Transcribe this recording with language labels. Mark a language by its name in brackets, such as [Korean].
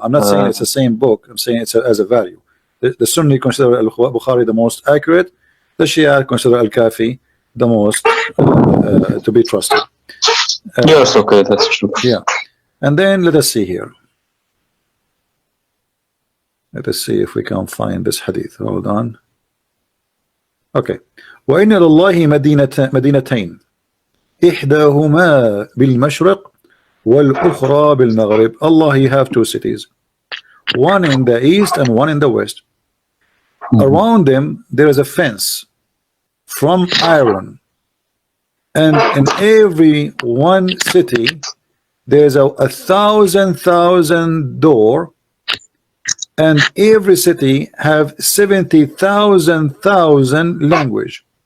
[English] I'm not saying it's the same book. I'm saying it's as a value. The Sunni consider Al-Bukhari the most accurate. The Shia consider Al-Kafi the most to be trusted. Yes, okay, that's true. Yeah, and then let us see here. Let us see if we can find this hadith. Hold on. Okay. [Arabic] وإن لله مدينتين إحداهما بالمشرق والأخرى بالمغرب. [English] Allah he have 2 cities. one in the east and one in the west. Around them there is a fence from iron, and in every one city there's a thousand door, and every city have 70,000 language,